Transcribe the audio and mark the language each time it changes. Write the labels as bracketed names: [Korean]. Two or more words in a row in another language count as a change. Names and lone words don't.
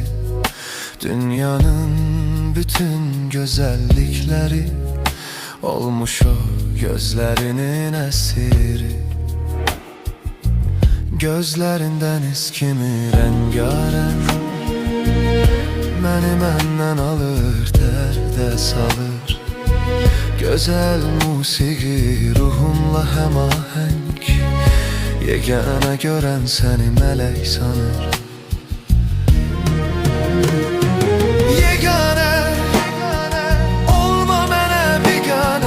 [Turkish] Dünyanın bütün güzellikleri olmuş o gözlerinin esiri. Gözlerin deniz kimi rengarenk, [Azerbaijani] məni məndən alır, dərdə salır. Güzel musiqi ruhunla həmahəng, yeganə görən səni mələk sanır. Yeganə, olma mənə biganə.